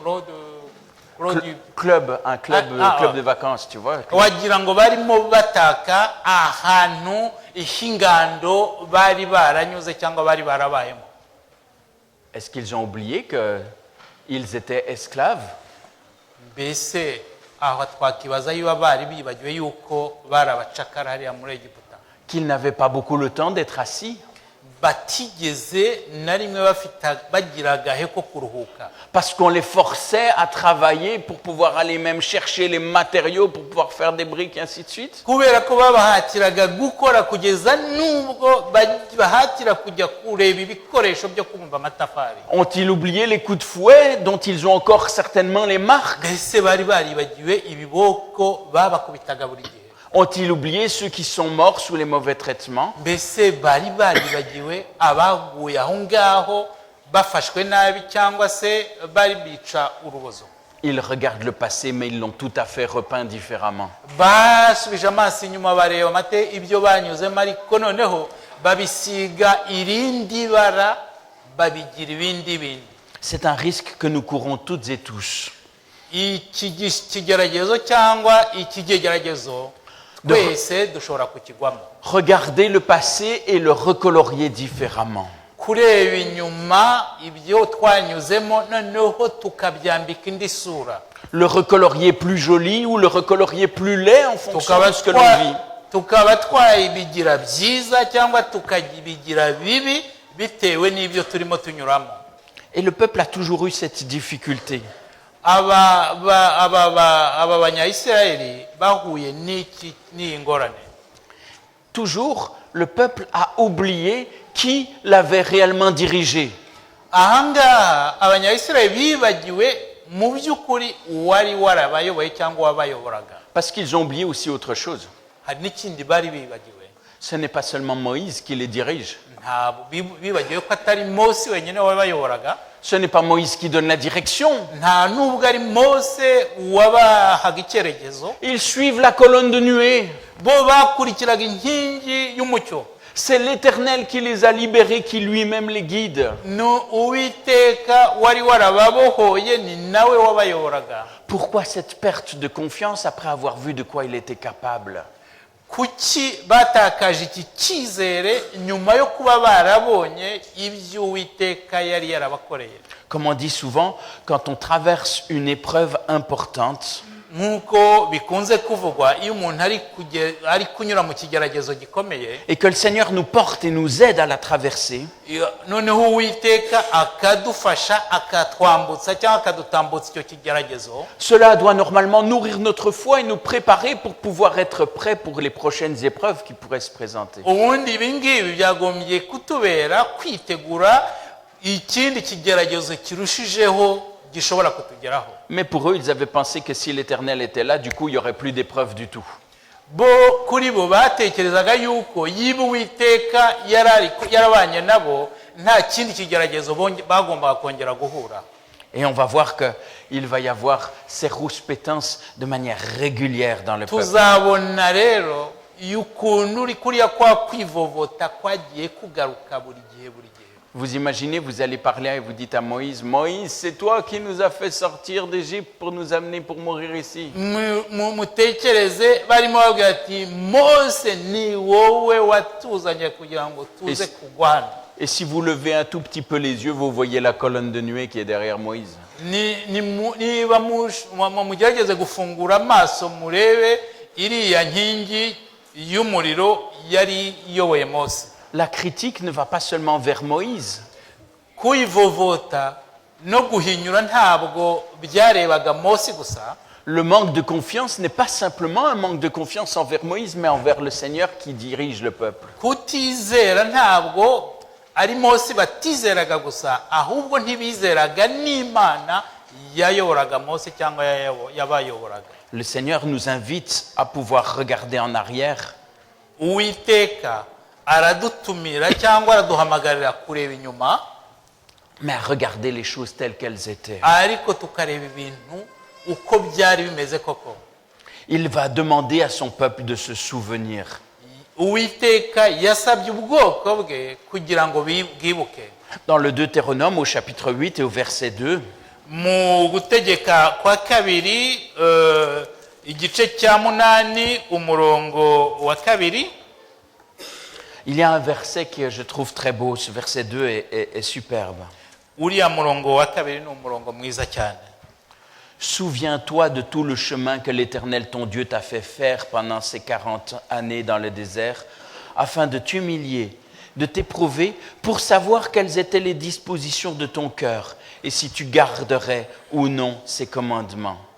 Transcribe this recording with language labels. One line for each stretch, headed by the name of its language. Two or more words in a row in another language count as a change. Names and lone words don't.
French: Club, un club, club de vacances, tu vois.
Kinyarwanda: Wagira ngo barimo bataka ahantu ihingando bari baranyuze cyangwa bari barabayemo.
French: Est-ce qu'ils ont oublié qu'ils étaient esclaves?
Kinyarwanda: Mbese aho twakibaza yuba bari bibagiwe yuko bari abacakara hariya muri Egiputa.
French: Qu'ils n'avaient pas beaucoup le temps d'être assis?
Kinyarwanda: Batigeze na rimwe bagira agahe ko kuruhuka.
French: Parce qu'on les forçait à travailler pour pouvoir aller même chercher les matériaux pour pouvoir faire des briques et ainsi de suite.
Kinyarwanda: Kubera ko babahatiraga gukora kugeza nubwo bahatira kujya kureba ibikoresho byo kubumba amatafari.
French: Ont-ils oublié les coups de fouet dont ils ont encore certainement les marques?
Kinyarwanda: Mbese bari baribagiwe ibiboko babakubitaga buri gihe.
French: Ont-ils oublié ceux qui sont morts sous les mauvais traitements?
Kinyarwanda: Mbese bari baribagiwe abaguye aho ngaho bafashwe nabi cyangwa se bari bica urubozo.
French: Ils regardent le passé, mais ils l'ont tout à fait repeint différemment.
Kinyarwanda: Basubije amaso inyuma bareba amate ibyo banyuzemo ariko noneho babisiga irindi bara babigira ibindi bindi.
French: C'est un risque que nous courons toutes et tous.
Kinyarwanda: Ikigeragezo cyangwa ikigeragezo twese dushobora kukigwamo.
French: Regarder le passé et le recolorier différemment.
Kinyarwanda: Kureba inyuma ibyo twanyuzemo noneho tukabyambika indi sura.
French: Le recolorier plus joli ou le recolorier plus laid en fonction de ce que l'on vit.
Kinyarwanda: Tukaba twabigira byiza cyangwa tukabigira bibi bitewe n'ibyo turimo tunyuramo.
French: Et le peuple a toujours eu cette difficulté.
Kinyarwanda: Aba banyayisirayeli bahuye n'iyi ngorane.
French: Toujours, le peuple a oublié qui l'avait réellement dirigé.
Kinyarwanda: Ahangaha abanyayisirayeli bibagiwe mu by'ukuri uwari warabayoboye cyangwa wabayoboraga.
French: Parce qu'ils ont oublié aussi autre chose.
Kinyarwanda: Hari n'ikindi bari bibagiwe.
French: Ce n'est pas seulement Moïse qui les dirige.
Kinyarwanda: Ntabwo bibagiwe ko atari Mose wenyine wabayoboraga.
French: Ce n'est pas Moïse qui donne la direction.
Kinyarwanda: Nta nubwo ari Mose wabahaga icyerekezo.
French: Ils suivent la colonne de nuée.
Kinyarwanda: Bo bakurikiraga inkingi y'umucyo.
French: C'est l'Éternel qui les a libérés, qui lui-même les guide.
Kinyarwanda: No Uwiteka wari warababohoye ni nawe wabayoboraga.
French: Pourquoi cette perte de confiance après avoir vu de quoi il était capable?
Kinyarwanda: Kuki batakaje iki cyizere nyuma yo kuba barabonye ibyo Uwiteka yari yarabakoreye?
French: Comme on dit souvent, quand on traverse une épreuve importante,
Kinyarwanda: nkuko bikunze kuvugwa iyo umuntu ari kunyura mu kigeragezo gikomeye
French: et que le Seigneur nous porte et nous aide à la traverser,
Kinyarwanda: noneho Uwiteka akadufasha akatwambutsa cyangwa akadutambutsa icyo kigeragezo,
French: cela doit normalement nourrir notre foi et nous préparer pour pouvoir être prêts pour les prochaines épreuves qui pourraient se présenter.
Kinyarwanda: ubundi ibi ngibi byagombye kutubera kwitegura ikindi kigeragezo kirushijeho gishobora kutugeraho.
French: Mais pour eux, ils avaient pensé que si l'Éternel était là, du coup, il n'y aurait plus d'épreuves du tout.
Kinyarwanda: Bo kuri bo batekerezaga yuko yiba Uwiteka yarabanye nabo nta kindi kigeragezo bagombaga kongera guhura.
French: Et on va voir qu'il va y avoir ces rouspétances de manière régulière dans le peuple.
Kinyarwanda: Tuzabona rero yukuntu kuriya kwa kwivovota kwagiye kugaruka buri gihe.
French: Vous imaginez, vous allez parler et vous dites à Moïse, Moïse, c'est toi qui nous as fait sortir d'Égypte pour nous amener pour mourir ici.
Kinyarwanda: Mutekereze barimo bavuga ati Mose ni wowe watuzanye kugira ngo tuze kugwana.
French: Et si vous levez un tout petit peu les yeux, vous voyez la colonne de nuée qui est derrière Moïse.
Kinyarwanda: niba mugerageze gufungura amaso murebe iriya nkingi y'umuriro yari iyoboye Mose.
French: La critique ne va pas seulement vers Moïse.
Kinyarwanda: Kuyivovota no guhinyura ntabwo byarebaga Mose gusa.
French: Le manque de confiance n'est pas simplement un manque de confiance envers Moïse, mais envers le Seigneur qui dirige le peuple.
Kinyarwanda: Kutizera ntabwo ari Mose batizeraga gusa, ahubwo ntibizeraga n'Imana yayoboraga Mose cyangwa yabayoboraga.
French: Le Seigneur nous invite à pouvoir regarder en arrière.
Kinyarwanda: Uwiteka aradutumira cyangwa araduhamagarira kureba inyuma,
French: Mais à regarder les choses telles qu'elles étaient.
Kinyarwanda: ariko tukareba ibintu uko byari bimeze koko.
French: Il va demander à son peuple de se souvenir.
Kinyarwanda: Uwiteka yasabye ubwoko bwe kugira ngo bwibuke.
French: Dans le Deutéronome au chapitre 8 et au verset 2,
Kinyarwanda: Mu gutegeka kwa kabiri igice cya 8 umurongo wa 2,
French: il y a un verset que je trouve très beau. Ce verset 2 est superbe.
Kinyarwanda: uriya murongo wa 2 ni umurongo mwiza cyane.
French: Souviens-toi de tout le chemin que l'Éternel ton Dieu t'a fait faire pendant ces 40 années dans le désert, afin de t'humilier, de t'éprouver, pour savoir quelles étaient les dispositions de ton cœur, et si tu garderais ou non ses commandements.